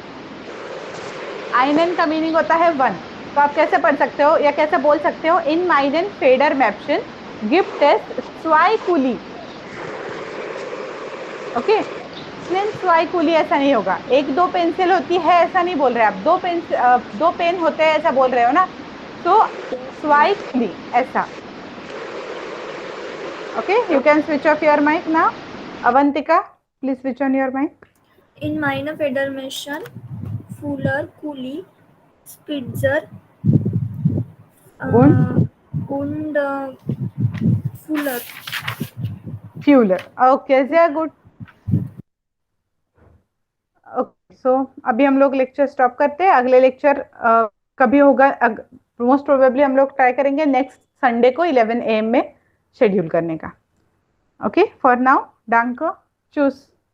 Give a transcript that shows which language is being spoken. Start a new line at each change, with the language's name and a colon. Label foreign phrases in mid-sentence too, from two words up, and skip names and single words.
Hindi: आइनन का मीनिंग होता है वन, तो आप कैसे पढ़ सकते हो या कैसे बोल सकते हो,
German: in meinem Federmäppchen gibt es zwei Kuli.
Hindi: ओके,
German: zwei Kuli
Hindi: ऐसा नहीं होगा। एक दो पेंसिल होती है ऐसा नहीं बोल रहे आप, दो पेन होते हैं ऐसा बोल रहे हो ना, तो
German: zwei Kuli
Hindi: ऐसा।
English: Okay, you can switch off your mic now. Avantika, please switch on your mic.
German: In meiner Federmäppchen, Fuller, Kuli, Spitzer und Fuller. Fuller. Okay, sehr good.
English: Okay, so
Hindi: अभी हम लोग लेक्चर स्टॉप करते हैं। अगले लेक्चर कभी होगा,
English: most probably
Hindi: हम लोग ट्राई करेंगे
English: next Sunday
Hindi: को 11 AM में शेड्यूल करने का।
English: okay, for now,
German: danke, tschüss.